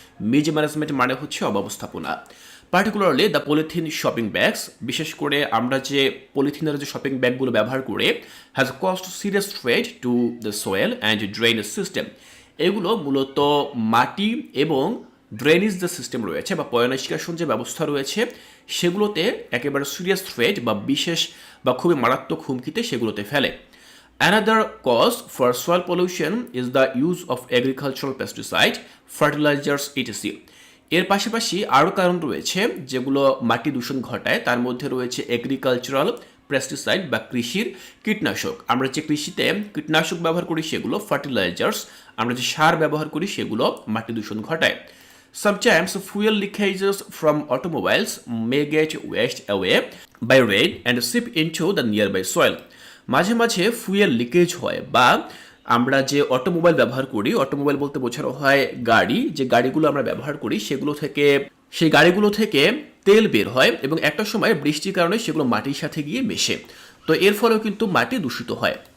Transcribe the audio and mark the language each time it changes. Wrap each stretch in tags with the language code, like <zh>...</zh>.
<bn>Miss management মানে হচ্ছে অব্যবস্থাপনা।</bn> <en>particularly the polythene shopping bags,</en> <bn>বিশেষ করে আমরা যে পলিথিনের যে শপিং ব্যাগগুলো ব্যবহার করে,</bn> <en>Has caused serious threat to the soil and drainage system.</en> <bn>এগুলো মূলত মাটি এবং ড্রেনেজ যে সিস্টেম রয়েছে বা পয়ঃনিষ্কাশন যে ব্যবস্থা রয়েছে সেগুলোতে একেবারে সিরিয়াস থ্রেট বা বিশেষ বা খুবই মারাত্মক হুমকিতে সেগুলোতে ফেলে।</bn> <en>Another cause for soil pollution is the use of agricultural pesticide, fertilizers, etc.</en> <bn>এর পাশাপাশি আরও কারণ রয়েছে যেগুলো মাটি দূষণ ঘটায়, তার মধ্যে রয়েছে এগ্রিকালচারাল পেস্টিসাইড বা কৃষির কীটনাশক। আমরা যে কৃষিতে কীটনাশক ব্যবহার করি সেগুলো, ফার্টিলাইজার্স, আমরা যে সার ব্যবহার করি সেগুলো মাটি দূষণ ঘটায়।</bn> <en>Sometimes fuel leakages from automobiles may get washed away by rain and seep into the nearby soil.</en> <bn>মাঝে মাঝে ফুয়েল লিকেজ হয় বা আমরা যে অটোমোবাইল ব্যবহার করি, অটোমোবাইল বলতে বোঝানো হয় গাড়ি, যে গাড়িগুলো আমরা ব্যবহার করি সেই গাড়িগুলো থেকে তেল বের হয় এবং একটা সময় বৃষ্টির কারণে সেগুলো মাটির সাথে গিয়ে মেশে, তো এর ফলেও কিন্তু মাটি দূষিত হয়।</bn>